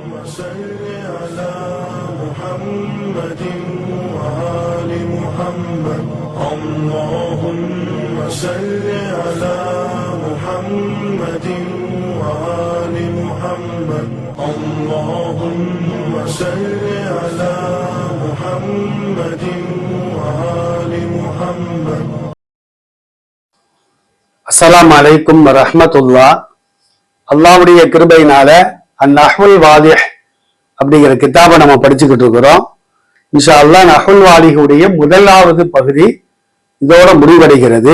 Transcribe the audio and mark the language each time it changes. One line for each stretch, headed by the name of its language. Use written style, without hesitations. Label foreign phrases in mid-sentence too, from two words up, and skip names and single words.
Arabic: صل على محمد وآل محمد اللهم صل على محمد وآل محمد اللهم صل على محمد وآل محمد. السلام عليكم ورحمة الله.
Tamil: அல்லாஹ்வுடைய கிருபையினால அந்நஹ்வுல் வாதிஹ் அப்படிங்கிற கிதாபை நம்ம படிச்சுக்கிட்டு இருக்கிறோம்.
Arabic: إن شاء الله
Tamil: நஹ்வுல் வாதிஹுடைய முதலாவது பகுதி இதோட முடிவடைகிறது.